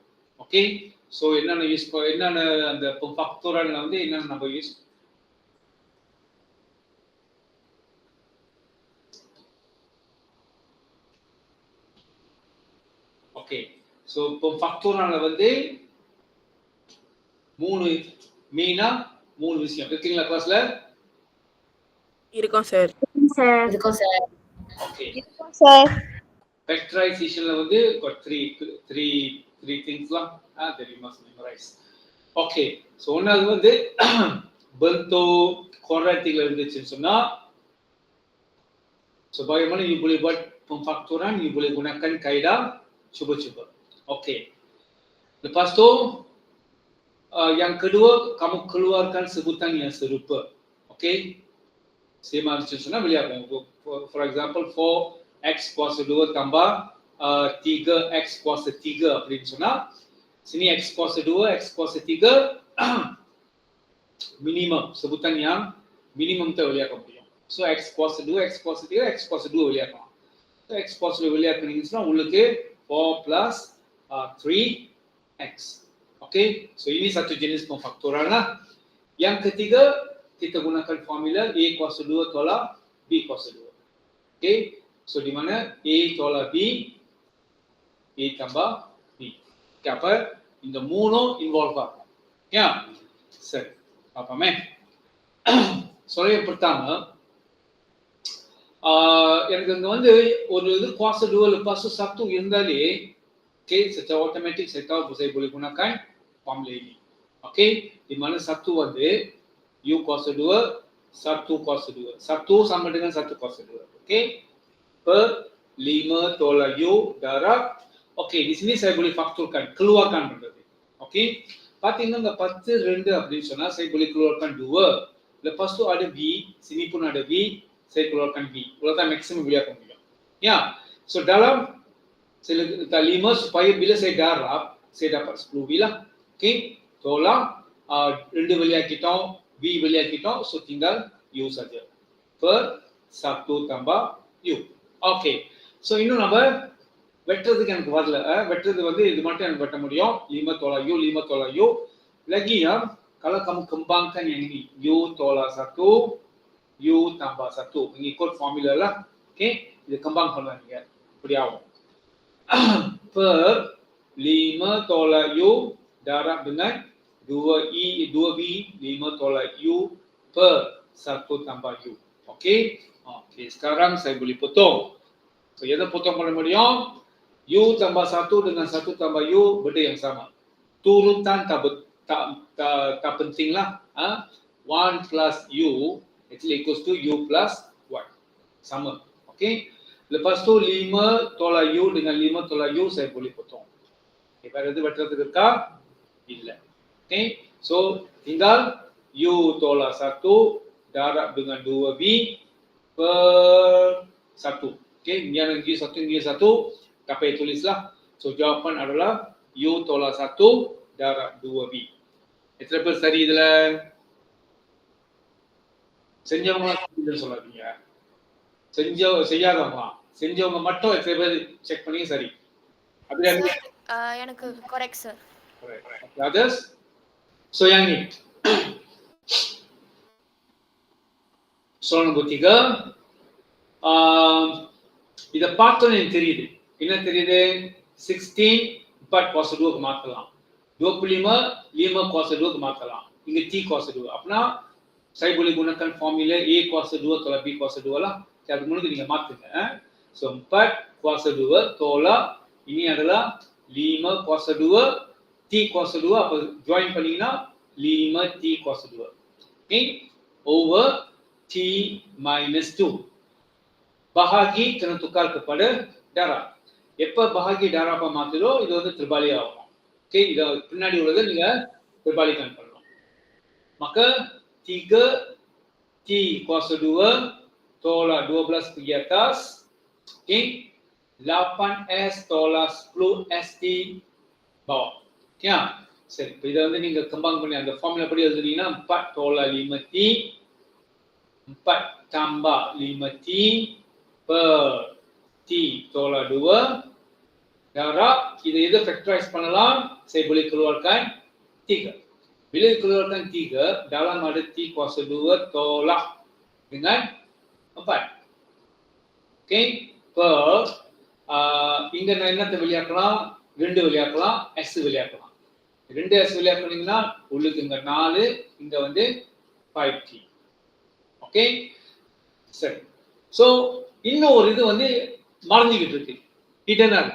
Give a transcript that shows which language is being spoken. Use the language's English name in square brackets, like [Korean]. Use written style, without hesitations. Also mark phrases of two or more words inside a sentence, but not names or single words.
[English] okay, so [Tamil] என்னென்ன அந்த ஃபேக்டோரியல் வந்து என்னென்ன நம்ம யூஸ் [English] okay, so [Tamil] இப்போ ஃபேக்டோரியல்ல வந்து 3 மெயினா 3 விஷயம் இருக்கீங்களா கிளாஸ்ல? இருக்கோம் சார். சார். இருக்கும் சார். ஓகே, சார். ஃபேக்டரைசேஷன்ல வந்து [English] three things that you must memorize. [Tamil] ஓகே, ஸோ ஒன்றாவது வந்து [Malay] bentuk kuadratikல [Tamil] இருந்துச்சுன்னு சொன்னா, [Malay] so bagaimana you boleh buat pemfaktoran, you boleh gunakan kaedah cuba-cuba. Okey. Lepas tu yang kedua, kamu keluarkan sebutan yang serupa. Okey. Sama macam sana boleh apa? [English] For example, [Malay] 4x kuasa 2 tambah 3x kuasa 3 [Tamil] அப்படின்னு சொன்னா, [Malay] sini x kuasa 2, x kuasa 3 minimum, sebutan yang minimum tu boleh apa? So x kuasa 2, x kuasa 3, x kuasa 2 boleh apa? So x kuasa 2 boleh apa ni [Tamil] சொன்னா உங்களுக்கு [Malay] 4 plus 3x. Okey, so ini satu jenis pemfaktoran lah. Yang ketiga, kita gunakan formula A kuasa 2 tolak B kuasa 2. Okey, so di mana A tolak B, A tambah B. Okay, apa? [Tamil] இந்த மூணும் இன்வால்வ் ஆகும். Ya, சரி, பாப்போமே. [Malay] சொல்ல pertama, [Tamil] எனக்கு இங்க வந்து ஒரு இது [Malay] kuasa 2 lepas tu 1 [Tamil] இருந்தாலே, [Malay] okay, secara automatik saya tahu saya boleh gunakan formula ini. Okay, di mana 1 வந்து u kuasa 2, 1 kuasa 2. 1 sama dengan 1 kuasa 2. Okay, per 5 tolak u darab. Okay, di sini saya boleh fakturkan, keluarkan benda. Okay, பார்த்தீங்கன்னா 10 2 [Tamil] அப்படின்னு சொன்னா [Malay] saya boleh keluarkan 2. Lepas tu ada b, sini pun ada b, saya keluarkan b. Ulang maksimum boleh apa முடியும். Ya, so dalam saya letak 5 supaya bila saya darab saya dapat 10 b lah. Okey, tolak 2 வெளியாக்கிட்டோம், b வெளியாக்கிட்டோம், so tinggal u saja. Per 1 tambah u. Okey, [Tamil] so இன்னும் நம்ம வெட்டுறதுக்கு எனக்கு வரல. வெட்டுறது வந்து இது மட்டும் எனக்கு வெட்ட முடியும். [Malay] 5 tolak u, 5 tolak u. Lagi ya, kalau kamu kembangkan yang ini, u tolak 1, u tambah 1, mengikut formula lah. Okey, [Tamil] இது கம்பைன் பண்ணுவாங்க. இப்படி ஆகும். [Malay] Per 5 tolak u darab dengan 2b 5 tolak u per 1 tambah u. Okey. Okey, sekarang saya boleh potong. [Tamil] So, எதை potong பண்ண முடியும்? [Malay] u tambah 1 dengan 1 tambah u benda yang sama. Turutan tak penting lah. [English] 1 plus u actually equals to u plus 1. [Malay] Sama. Okey. Lepas tu 5 tolak u dengan 5 tolak u saya boleh potong. [Tamil] Okay, [Malay] pada itu [Tamil] வெட்டுறதுக்கு இருக்கா? இல்ல. Okay. [Malay] So tinggal u tolak 1 darab dengan 2b per 1. Okay, ini yang lagi 1, tak payah tulislah. So jawapan adalah u tolak 1 darab 2b. [Tamil] எத்தனை பேர் சரி இதுல? செஞ்சவங்க சொல்லாதீங்க. செய்யாதவங்க மட்டும் எத்தனை பேர் செக் பண்ணி சரி. அபிராமி எனக்கு கரெக்ட் சார். [English] correct. Others? [Malay] So yang ni. Soalan nombor 3. [Tamil] இதை பார்த்தோன்னு எனக்கு தெரியுது. என்ன தெரியுது? 16 4 cos 2 மாற்றலாம். 25 5 cos 2 மாற்றலாம். இங்க t cos 2. [Malay] அப்படின்னா saya boleh gunakan formula a cos 2 tolak b cos 2 lah. Jadi mulut [Tamil] நீங்க மாத்துங்க. [Malay] So 4 cos 2 tolak ini adalah 5 cos 2 t cos 2 apa join பண்ணீங்கன்னா 5 t cos 2. Okay? [English] Over t minus 2. [Malay] Bahagi kena tukar kepada darab. [Tamil] எப்ப bahagi darab மாத்துறோ இது வந்து terbalik ஆகும். Okay, இத பின்னாடி உள்ளதை நீங்க terbalikan பண்ணலாம். [Malay] Maka 3 t kuasa 2 tolak 12 pergi atas. Okay, 8s tolak 10 st bawah. [Tamil] Okay, சரி இப்போ இதை வந்து நீங்க கம்பைன் பண்ணி அந்த ஃபார்முலா படி எழுதுனீங்கன்னா [Malay] 4 tolak 5t 4 tambah 5t per t tolak 2 darab. Kita [English] either factorize [Malay] பண்ணலாம். Saya boleh keluarkan 3. Bila keluarkan 3, dalam ada t kuasa 2 tolak dengan 4. [Tamil] Okay, per இங்க நான் என்னத்தை வெளியாக்கலாம்? 2 வெளியாக்கலாம், s வெளியாக்கலாம். 2s வெளியாக்கினீங்கன்னா உள்ளுக்கு இங்க 4, இங்க வந்து 5t. ஓகே, சரி. சோ இன்னும் ஒரு இது வந்து மறைஞ்சிக்கிட்டு இருக்கு, ஹிடனா இருக்கு.